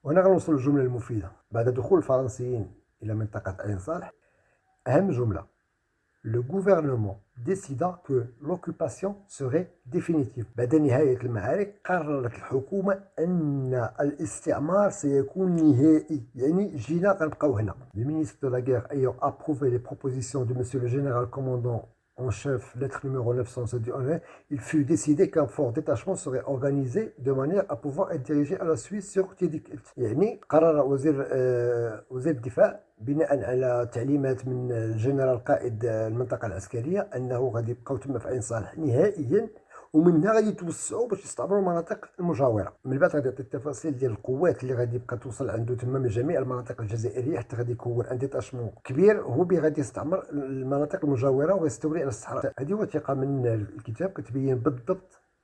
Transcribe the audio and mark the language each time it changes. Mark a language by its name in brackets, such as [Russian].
[Arabic] وهنا غنوصل للجمله المفيده. بعد دخول الفرنسيين الى منطقه عين صالح، اهم جمله: [French] le gouvernement décida que l'occupation serait définitive. [Arabic] بعد نهاية المعارك قررت الحكومة أن الاستعمار سيكون نهائي، يعني جينا غنبقاو هنا. [French] Le ministre de la guerre ayant approuvé les propositions de monsieur le général commandant en chef, lettre numéro 971, il fut décidé qu'un fort détachement serait organisé de manière à pouvoir être dirigé à la Suisse sur Tidikilt. [Arabic] يعني قرر وزير الدفاع بناء على تعليمات من الجنرال قائد المنطقة العسكرية أنه غادي يبقاو تما في عين صالح نهائيا، ومنها غادي يتوسعوا باش يستعمروا المناطق المجاوره. من بعد غادي يعطي التفاصيل ديال القوات اللي غادي يبقى توصل عنده تما من جميع المناطق الجزائريه، حتى غادي يكون ان ديتاشمون كبير هو اللي غادي يستعمر المناطق المجاوره وغيستولي على الصحراء. هذه وثيقه من الكتاب كتبين بالضبط